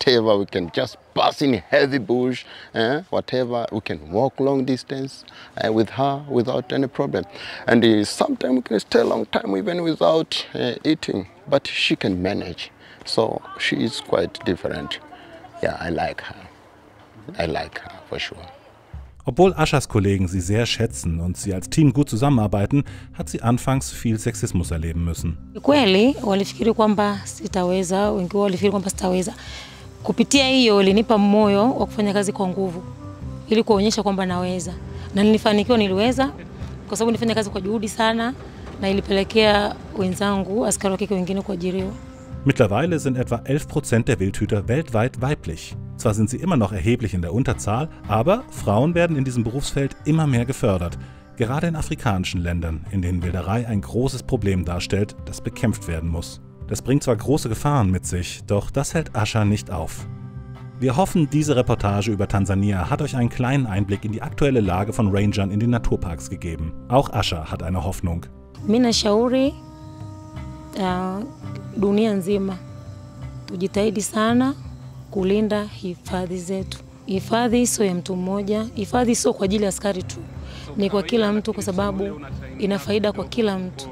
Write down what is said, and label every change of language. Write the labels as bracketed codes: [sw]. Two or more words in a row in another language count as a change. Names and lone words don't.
[en] We can just pass in a heavy bush, whatever. We can walk long distance with her without any problem. And sometimes we can stay a long time even without eating, but she can manage. So she is quite different. Yeah, I like her. I like her for sure. [de] Obwohl Ashas Kollegen sie sehr schätzen und sie als Team gut zusammenarbeiten, hat sie anfangs viel Sexismus erleben müssen. [sw] Kweli walifikiri kwamba sitaweza, wengi walifikiri kwamba sitaweza. Kupitia hiyo ilinipa moyo wa kufanya kazi kwa nguvu ili kuonyesha kwamba naweza. Na nilifanikiwa, niliweza kwa sababu nilifanya kazi kwa juhudi sana na ilipelekea wenzangu askari wa kike wengine kuajiriwa. [de] Mittlerweile sind etwa 11% der Wildhüter weltweit weiblich. Zwar sind sie immer noch erheblich in der Unterzahl, aber Frauen werden in diesem Berufsfeld immer mehr gefördert. Gerade in afrikanischen Ländern, in denen Wilderei ein großes Problem darstellt, das bekämpft werden muss. Das bringt zwar große Gefahren mit sich, doch das hält Asha nicht auf. Wir hoffen, diese Reportage über Tansania hat euch einen kleinen Einblick in die aktuelle Lage von Rangern in den Naturparks gegeben. Auch Asha hat eine Hoffnung. [sw] Mimi nashauri dunia nzima tujitahidi sana kulinda hifadhi zetu. Hifadhi sio ya mtu mmoja, hifadhi sio kwa ajili ya askari tu, ni kwa kila mtu, kwa sababu ina faida kwa kila mtu.